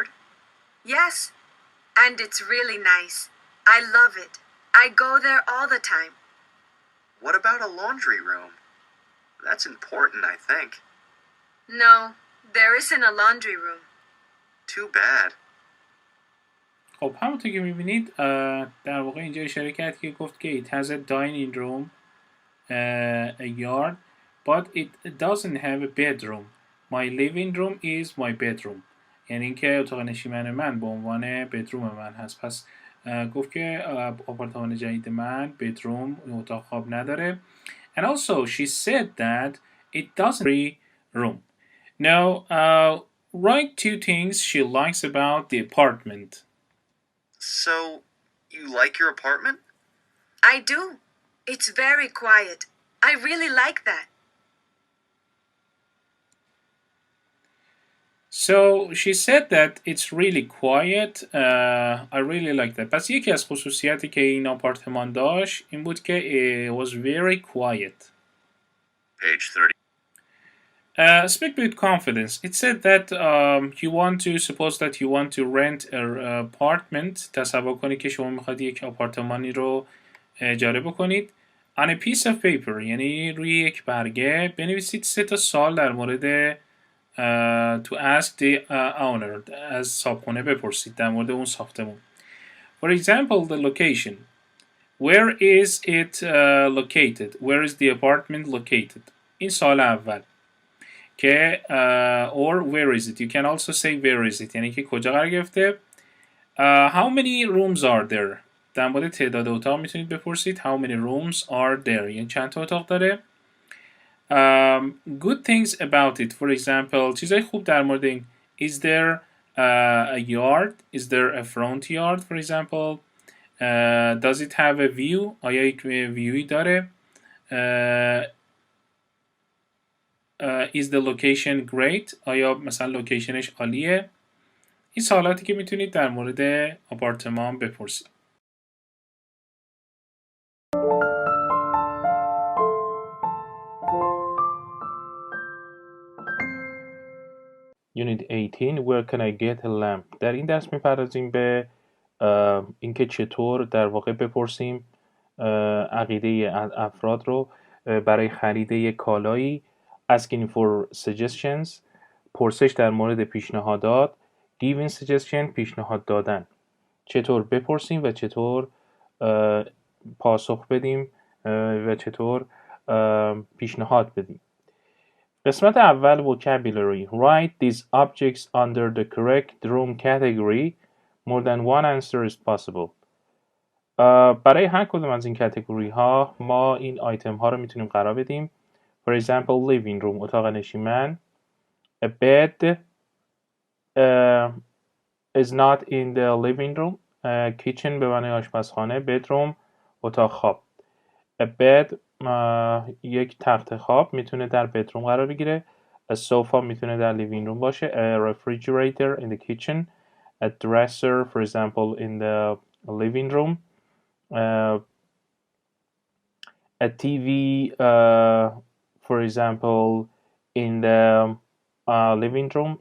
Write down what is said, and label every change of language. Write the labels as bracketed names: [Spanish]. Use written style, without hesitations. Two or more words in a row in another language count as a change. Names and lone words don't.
[English] Yes, and it's really nice. I love it. I go there all the time. What about a laundry room? That's important, I think. No, there isn't a laundry room. Too bad. [Persian] خب همونطور که میبینید در واقع اینجا اشاره کرد که گفت که [English] it has a dining room, a yard, but it doesn't have a bedroom. My living room is my bedroom. [Persian] یعنی اینکه اتاق نشیمن من به عنوان بدروم من هست. پس گفت که آپارتمان جدید من بدروم اتاق خواب نداره. [English] And also she said that it doesn't have a room. Now write 2 things she likes about the apartment. So, you like your apartment? I do. It's very quiet. I really like that. So she said that it's really quiet. I really like that. [Persian] پس یکی از خصوصیاتی که این آپارتمان داشت این بود که [English] it was very quiet. Page 30. Speak with confidence. It said that suppose that you want to rent an apartment. [Persian] تصور کنید که شما میخواید یک آپارتمانی رو اجاره بکنید. [English] On a piece of paper. [Persian] یعنی روی یک برگه بنویسید 3 تا سوال در مورد [English] to ask the owner. [Persian] از صاحبخونه بپرسید در مورد اون ساختمون. [English] For example, the location. Where is it located? Where is the apartment located? [Persian] این سوال اول. که [English] or where is it? You can also say where is it. [Persian] یعنی که کجا قرار گرفته. [English] How many rooms are there? [Persian] در مورد تعداد اتاق میتونید بپرسید. [English] How many rooms are there? [Persian] یعنی چند تا اتاق داره. [English] Good things about it. For example, [Persian] چیزای خوب در مورد این. [English] Is there a yard? Is there a front yard? For example, does it have a view? [Persian] آیا یک ویوی داره. [English] Is the location great? [Persian] آیا مثلا لوکیشنش عالیه؟ این سوالاتی که میتونید در مورد آپارتمان بپرسید. [English] Unit 18 Where can I get a lamp? [Persian] در این درس میپردازیم به اینکه چطور در واقع بپرسیم عقیده افراد رو برای خرید یک کالایی. [English] Asking for suggestions. [Persian] پرسش در مورد پیشنهادات. [English] Giving suggestion. [Persian] پیشنهاد دادن. چطور بپرسیم و چطور پاسخ بدیم و چطور پیشنهاد بدیم. قسمت اول vocabulary. [English] Write these objects under the correct room category. More than one answer is possible. [Persian] برای هر کدوم از این کاتگوری ها ما این آیتم ها رو میتونیم قرار بدیم. [English] For example, living room [Persian] اتاق نشیمن. [English] A bed is not in the living room. [Persian] Kitchen به معنی آشپزخانه. Bedroom اتاق خواب. [English] A bed [Persian] یک تخت خواب میتونه در bedroom قرار بگیره. [English] A sofa [Persian] میتونه در [English] living room [Persian] باشه. [English] A refrigerator in the kitchen. A dresser, for example, in the living room. A TV, for example, in the living room.